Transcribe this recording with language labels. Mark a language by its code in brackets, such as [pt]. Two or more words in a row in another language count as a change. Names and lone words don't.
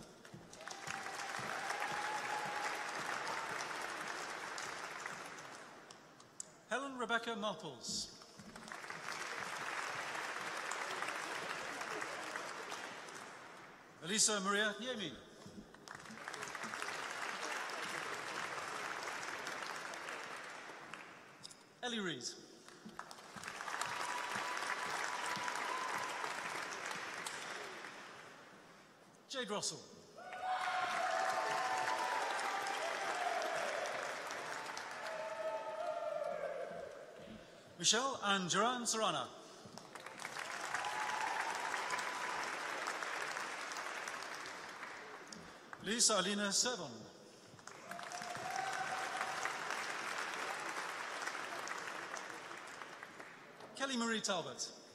[en] Helen Rebecca Marples. Elisa Maria Niemi. Ellie Reed. Jade Russell. Michelle and Joran Serrana. Lisa Alina Sevon. Kelly Marie Talbot.